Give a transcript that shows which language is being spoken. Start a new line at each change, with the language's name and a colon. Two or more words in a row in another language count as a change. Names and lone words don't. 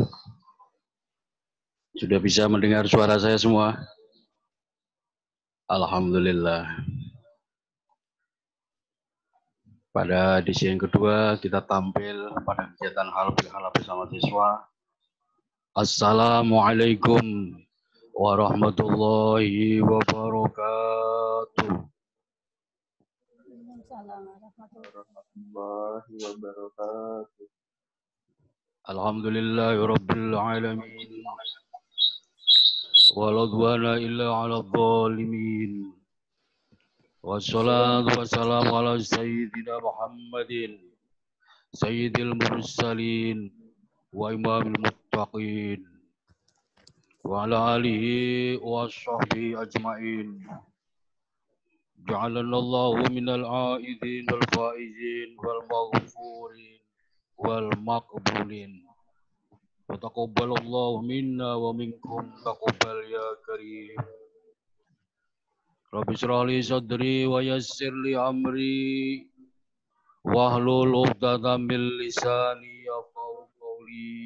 Indonesian: Sudah bisa mendengar suara saya semua? Alhamdulillah. Pada edisi yang kedua, kita tampil pada kegiatan halal bihalal bersama siswa.
Arabic: السلام عليكم ورحمة الله وبركاته. الحمد لله رب العالمين. ولا عدوان إلا على الظالمين. والصلاة والسلام على سيدنا محمد سيد المرسلين وإمام المتقين وعلى آله وصحبه أجمعين. جعل الله من العائدين والفائزين والمغفورين والمقبولين. وتقبل الله منا ومنكم تقبل يا كريم. رب اشرح لي صدري ويسر لي أمري واحلل عقدة من لساني يفقهوا قولي.